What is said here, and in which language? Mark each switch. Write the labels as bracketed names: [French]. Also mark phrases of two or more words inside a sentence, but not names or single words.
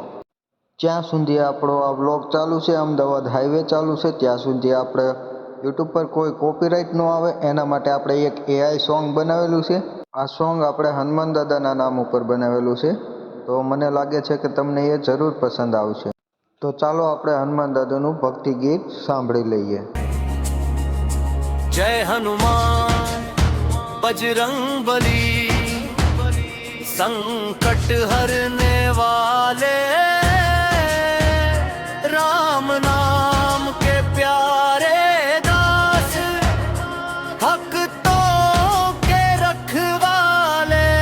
[Gujarati] જ્યાં સુધી આપણો આ વ્લોગ ચાલુ છે, અમદાવાદ હાઈવે ચાલુ છે, ત્યાં સુધી આપણે યુટ્યુબ પર કોઈ કોપીરાઇટ ન આવે એના માટે આપણે એક AI સોંગ બનાવેલું છે. આ સોંગ આપણે હનુમાન દાદાના નામ ઉપર બનાવેલું છે. તો મને લાગે છે કે તમને એ જરૂર પસંદ આવશે. તો ચાલો આપણે હનુમાન દાદાનું ભક્તિ ગીત સાંભળી લઈએ. [Hindi] जय हनुमान बजरंग बली, संकट हरने वाले, राम नाम के प्यारे दास, भक्तों के रखवाले।